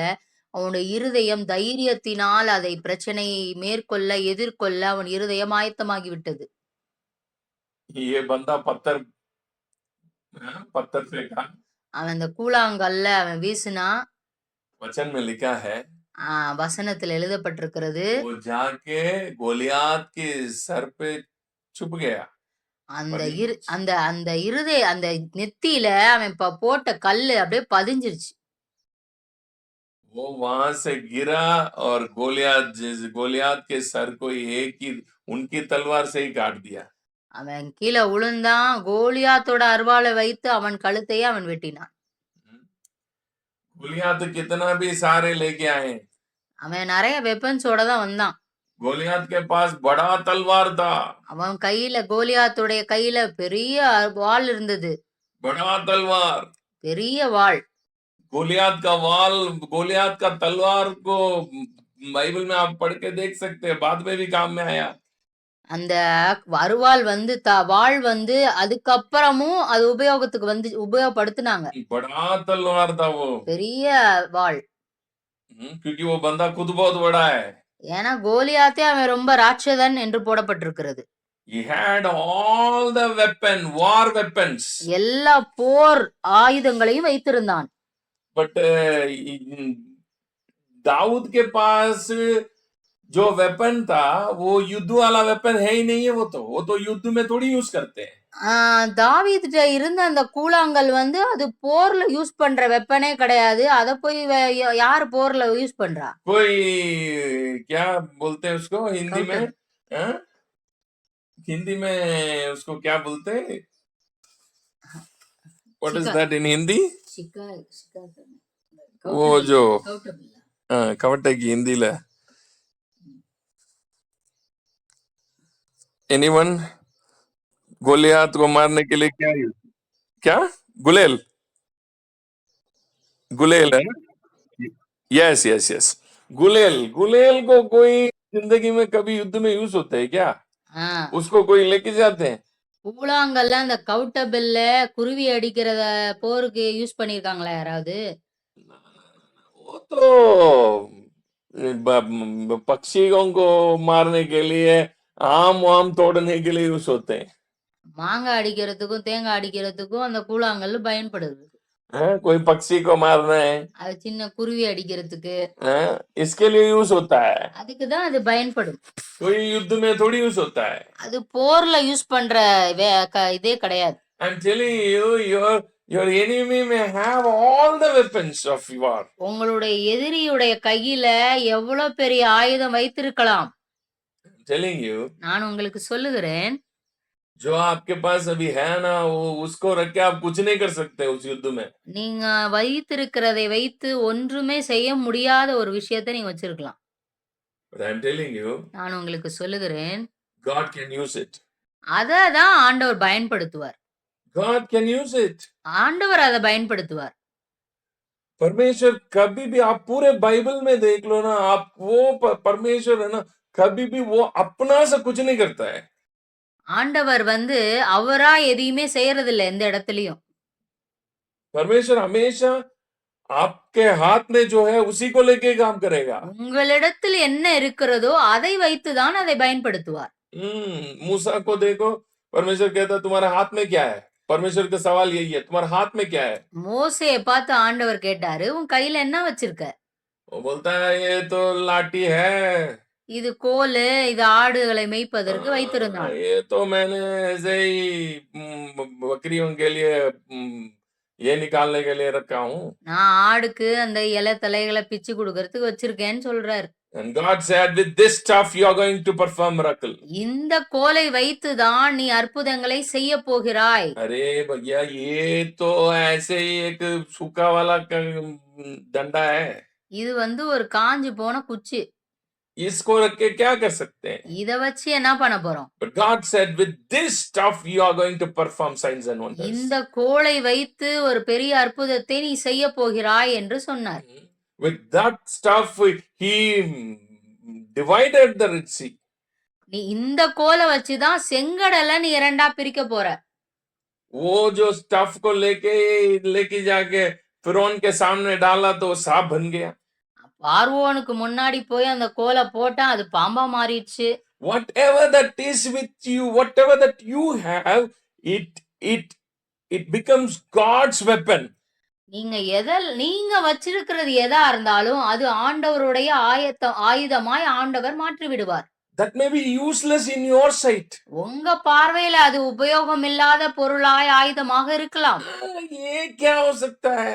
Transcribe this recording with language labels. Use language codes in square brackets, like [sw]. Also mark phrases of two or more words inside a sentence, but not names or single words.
[ta] அவனுடைய இருதயம் தைரியத்தினால் அதை பிரச்சனையை மேற்கொள்ள, எதிர்கொள்ள அவன் இருதயம் ஆயத்தமாகி விட்டது. [hi] ये बंदा पत्थर फेंका. [ta] அவன் அந்த கூழாங்கல்ல அவன் வீசினான். [hi] वचन में लिखा है, [ta] வசனத்தில் எழுதப்பட்டிருக்கிறது. [hi] वो जाके गोलियात के सर पे छुप गया. [ta] அந்த அந்த நெத்தியில அவன் போட்ட கல்லு அப்படியே பதிஞ்சிருச்சு. [hi] वो वहां से गिरा और गोलियात के सर को एक ही उनकी तलवार से ही काट दिया. [ta] அவன் கீழே விழுந்தான். கோலியாத்தோட அர்வாளை வைத்து அவன் கழுத்தையே அவன் வெட்டினான். [hi] गोलियात कितना भी सारे लेके आए, [ta] அவன் நிறைய வெப்பன்ஸோட தான் வந்தான். [hi] गोलियात के पास बड़ा तलवार था. [ta] அவன் கையில கோலியாத்துடைய கையில பெரிய வாள் இருந்தது. [hi] बड़ा तलवार. [ta] பெரிய வாள். [hi] गोलियात का तलवार को बाइबल में आप पढ़ के देख सकते हैं, बाद में भी काम में आया. [ta] அந்த அருவாள் வாள் அதுக்கப்புறமும் அது உபயோகத்துக்கு உபயோகப்படுத்தினாங்க. [hi] बड़ा तलवार था वो. [ta] பெரிய வாள். [hi] क्योंकि वो बंदा खुद बहुत बड़ा है. [ta] ஏன்னா கோலியாத்தே அவன் ரொம்ப ராட்சதன் என்று போடப்பட்டிருக்கிறது. [en] He had all the war weapons. [ta] எல்லா போர் ஆயுதங்களையும் வைத்திருந்தான். [hi] But दाऊद के पास जो वेपन था वो युद्ध वाला वेपन है ही नहीं है. वो तो युद्ध में थोड़ी यूज करते हैं. [ta] தாவீதுட்ட இருந்த அந்த கூழாங்கல் அது போர்ல யூஸ் பண்ற வெப்பனே கிடையாது. அத போய் யார் போர்ல யூஸ் பண்றா? [hi] कोई क्या बोलते हैं उसको हिंदी में? हिंदी में उसको क्या बोलते हैं? [en] What is that in Hindi? [hi] वो जो कवटे की हिंदी ला. Anyone? गोलियात को मारने के लिए क्या गुलेल है. [en] yes yes yes, [hi] गुलेल को कोई जिंदगी में कभी युद्ध में यूज होता है क्या? उसको कोई लेके जाते हैं? [ta] கூழாங்கல்ல அந்த கவுட்டபில்ல குருவி அடிக்கிறத போருக்கு யூஸ் பண்ணிருக்காங்களா யாராவது? [hi] वो तो पक्षियों को मारने के लिए, आम तोड़ने के लिए यूज होते हैं. [ta] மாங்காய் அடிக்கிறதுக்கும் தேங்காய் அடிக்கிறதுக்கும் அந்த கூழாங்கல் பயன்படுது. [hi] कोई पक्षी को मारना है, [ta] அது சின்ன குருவி அடிக்கிறதுக்கு, [hi] इसके लिए यूज होता है. [ta] அதுக்கு தான் அது பயன்படும். [hi] कोई युद्ध में थोड़ी यूज होता है. [ta] அது போர்ல யூஸ் பண்ற இதே கிடையாது. [en] I'm telling you, your enemy may have all the weapons of war. [ta] உங்களுடைய எதிரியுடைய கையில எவ்வளவு பெரிய ஆயுதம் வைத்திருக்கலாம். [en] I'm telling you, [ta] நான் உங்களுக்கு சொல்லுகிறேன், [hi] जो आपके पास अभी है ना, वो उसको रख के आप कुछ नहीं कर सकते उस युद्ध में. [ta] நீங்க வைத்திருக்கிறதை வைத்து ஒன்றுமே செய்ய முடியாத ஒரு விஷயத்தை நீங்க வச்சிருக்கலாம். [en] But I'm telling you, [ta] நான் உங்களுக்கு சொல்லுகிறேன், [en] God can use it. [ta] அததான் ஆண்டவர் பயன்படுத்துவார். [en] God can use it. [ta] ஆண்டவர் அதை பயன்படுத்துவார். [hi] परमेश्वर कभी भी, आप पूरे बाइबल में देख लो ना, आप वो परमेश्वर है ना, कभी भी वो अपना से कुछ नहीं करता है. [ta] ஆண்டவர் அவரா எதையுமே செய்யறதில்ல எந்த இடத்துலயும். [hi] परमेश्वर हमेशा आपके हाथ में जो है उसी को लेके काम करेगा. உங்களிடத்தில் என்ன இருக்கிறதோ அதை வைத்துதான் அதை பயன்படுத்துவார். मूसा को देखो, परमेश्वर कहता तुम्हारे हाथ में क्या है? परमेश्वर का सवाल यही है, तुम्हारे हाथ में क्या है? [ta] மோசேயை பார்த்து ஆண்டவர் கேட்டாரு, உன் கையில என்ன வச்சிருக்க? [hi] वो बोलता है ये तो लाठी है. [ta] இது கோலு, இது ஆடுகளை மேய்ப்பதற்கு வைத்திருந்தான். [hi] ये तो मैंने ऐसे ही बकरियों के लिए ये निकालने के लिए रखा हूँ. [ta] நான் ஆடுக்கு அந்த இலை தலைகளை பிச்சு கொடுக்கறதுக்கு வச்சிருக்கேன்னு சொல்றாரு. [en] And God said, with this stuff you are going to perform miracle. [ta] இந்த கோலை வைத்துதான் நீ அற்புதங்களை செய்ய போகிறாய். [hi] अरे भैया, ये तो ऐसे ही एक सूखा वाला डंडा है. [ta] இது ஒரு காஞ்சு போன குச்சி. [hi] इसको रख के क्या कर सकते हैं? [ta] இத வச்சு என்ன பண்ண போறோம்? [en] But God said, with this stuff you are going to perform signs and wonders. [ta] இந்த கோலை வைத்து ஒரு பெரிய அற்புதத்தை நீ செய்ய போகிறாய் என்று சொன்னார். [en] With that stuff he divided the Red Sea. [ta] நீ இந்த கோலை வச்சு தான் செங்கடலை நீ இரண்டா பிரிக்க போற. [hi] वो जो स्टफ को लेके जाके फिरौन के सामने डाला तो वो सांप बन गया. [ta] பார்வோனுக்கு முன்னாடி போய் அந்த கோலை போட்டா அது பாம்பா மாறிடுச்சு. [en] Whatever that is with you, whatever that you have, it becomes God's weapon. [ta] நீங்க வச்சிருக்கிறது எதா இருந்தாலும் அது ஆண்டவருடைய ஆயுதமாய் ஆண்டவர் மாற்றி விடுவார். [en] That may be useless in your sight. [ta] உங்க பார்வையில அது உபயோகம் இல்லாத பொருளாய் ஆயுதமாக இருக்கலாம். [hi] ये क्या हो सकता है?